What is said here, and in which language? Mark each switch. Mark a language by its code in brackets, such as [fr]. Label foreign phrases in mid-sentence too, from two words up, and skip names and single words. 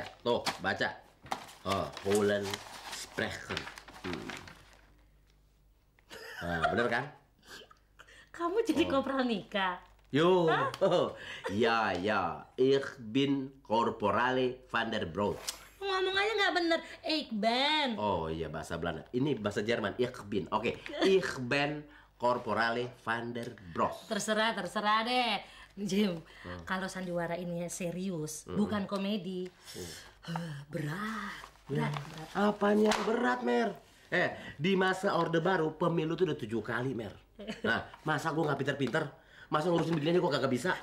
[id] Tuh, baca. [nl] Oh, Holland Spreken. [id] Nah, bener kan? Kamu jadi kopral nikah. [de] Yo, ya, ich bin Corporale van der Brood. [id] Ngomong aja nggak bener, [nl] ik ben. [id] Oh iya, bahasa Belanda. Ini bahasa Jerman, [de] ich bin. [id] Oke, [de] ich ben Corporale van der Brood. [id] Terserah deh, Jim. Kalau sandiwara ini serius, bukan komedi. Berat. Apanya berat, Mer? Di masa Orde Baru, pemilu tuh udah 7 kali, Mer. Nah, masa gua nggak pinter-pinter? Masa ngurusin beginiannya gua kagak bisa?